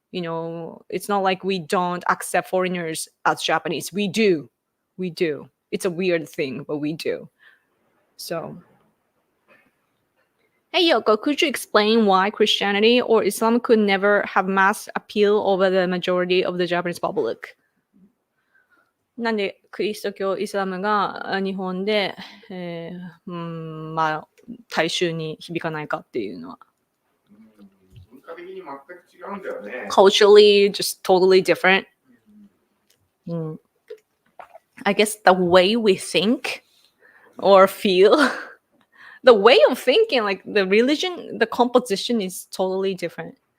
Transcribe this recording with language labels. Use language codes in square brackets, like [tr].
[en] You know, it's not like we don't accept foreigners as Japanese. We do. We do. It's a weird thing, but we do. So, hey Yoko, could you explain why Christianity or Islam could never have mass appeal over the majority of the Japanese public? [ja] なんでキリスト教、イスラムが日本で、まあ大衆に響かないかっていうのは。文化的に全く違うんだよね。 [en] Culturally, just totally different. I guess the way we think or feel, the way of thinking, like the religion, the composition is totally different.